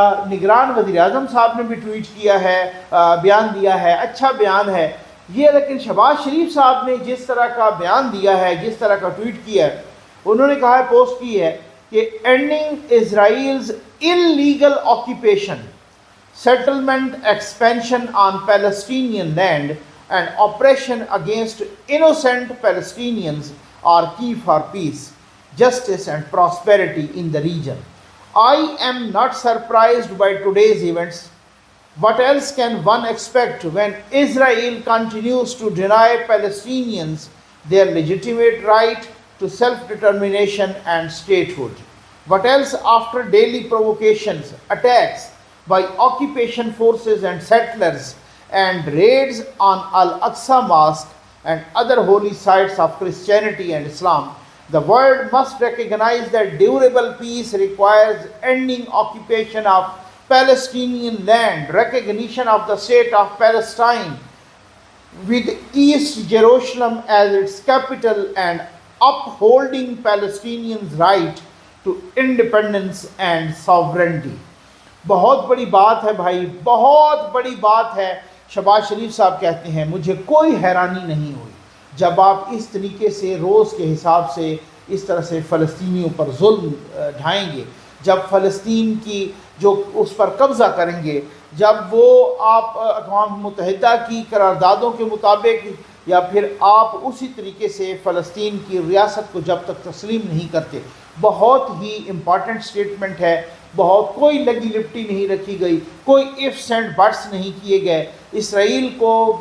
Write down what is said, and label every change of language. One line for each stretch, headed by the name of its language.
Urdu: نگران وزیر اعظم صاحب نے بھی ٹویٹ کیا ہے، بیان دیا ہے، اچھا بیان ہے یہ، لیکن شہباز شریف صاحب نے جس طرح کا بیان دیا ہے، جس طرح کا ٹویٹ کیا ہے، انہوں نے کہا ہے، پوسٹ کی ہے کہ
English: Ending Israel's illegal occupation, settlement expansion on Palestinian land and oppression against innocent Palestinians are key for peace, justice and prosperity in the region. I am not surprised by today's events. What else can one expect when Israel continues to deny Palestinians their legitimate right to self-determination and statehood? What else after daily provocations, attacks by occupation forces and settlers, and raids on Al-Aqsa Mosque and other holy sites of Christianity and Islam? The world must recognize that durable peace requires ending occupation of Palestinian land, recognition of the state of Palestine with East Jerusalem as its capital, and upholding Palestinians' right to independence and sovereignty.
Urdu: بہت بڑی بات ہے بھائی، بہت بڑی بات ہے۔ شہباز شریف صاحب کہتے ہیں، مجھے کوئی حیرانی نہیں ہوئی جب آپ اس طریقے سے روز کے حساب سے اس طرح سے فلسطینیوں پر ظلم ڈھائیں گے، جب فلسطین کی جو اس پر قبضہ کریں گے، جب وہ آپ اقوام متحدہ کی قراردادوں کے مطابق، یا پھر آپ اسی طریقے سے فلسطین کی ریاست کو جب تک تسلیم نہیں کرتے۔ بہت ہی امپارٹنٹ سٹیٹمنٹ ہے، بہت کوئی لگی لپٹی نہیں رکھی گئی، کوئی
English: ifs and buts
Urdu: نہیں کیے گئے۔ اسرائیل کو